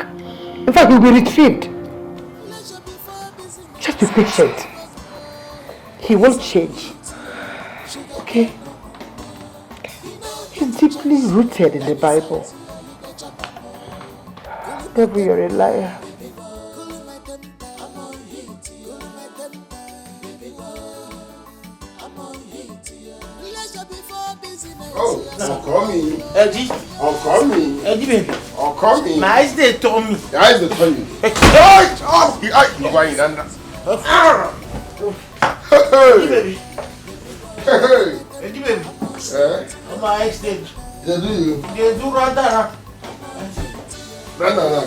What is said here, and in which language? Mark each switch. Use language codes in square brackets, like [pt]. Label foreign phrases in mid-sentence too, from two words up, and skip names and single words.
[en] In fact, he will be retrieved. Just be patient. He won't change. Okay? He's deeply rooted in the Bible. Devil, you're a liar. [yo] Oh, ọkọ mi. [en] Eddie. [yo] Ọkọ mi. [en] Eddie baby. [yo] Ọkọ mi. [en] My eyes they told me. Your eyes they told you. Hey, oh, the eye. You're going under. Eddie baby. Hey. Eddie baby. My eyes they. They do you. They do rather. Run.